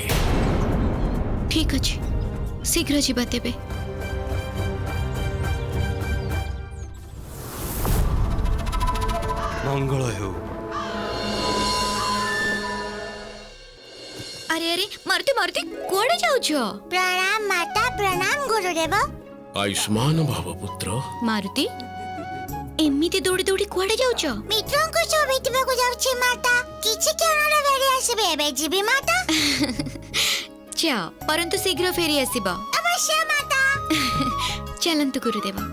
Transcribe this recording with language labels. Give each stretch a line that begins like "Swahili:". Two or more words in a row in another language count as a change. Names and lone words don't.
Odia: ଠିକ ଅଛି, ଶୀଘ୍ର ଯିବା ତେବେ। ମଙ୍ଗଳ ହେଉ। ଆରେ ଆରେ ମାରୁତି ମାରୁତି, କୁଆଡ଼େ ଯାଉଛ? ପ୍ରଣାମ ମାତା, ପ୍ରଣାମ ଗୁରୁଦେବ। ଆୟୁଷ୍ମାନ ଭବ ପୁତ୍ର। ମାରୁତି, ଏମିତି ଦୌଡ଼ି ଦୌଡ଼ି କୁଆଡ଼େ ଯାଉଛ? ମିତ୍ରଙ୍କୁ ସହ ଭେଟିବାକୁ ଯାଉଛି ମାତା। କିଛି କ୍ଷଣରେ ଫେରି ଆସିବେ। ଏବେ ଯିବି ମାତା। ଯାଅ, ପରନ୍ତୁ ଶୀଘ୍ର ଫେରି ଆସିବ। ଅବଶ୍ୟ ମାତା। ଚାଲନ୍ତୁ ଗୁରୁଦେବ।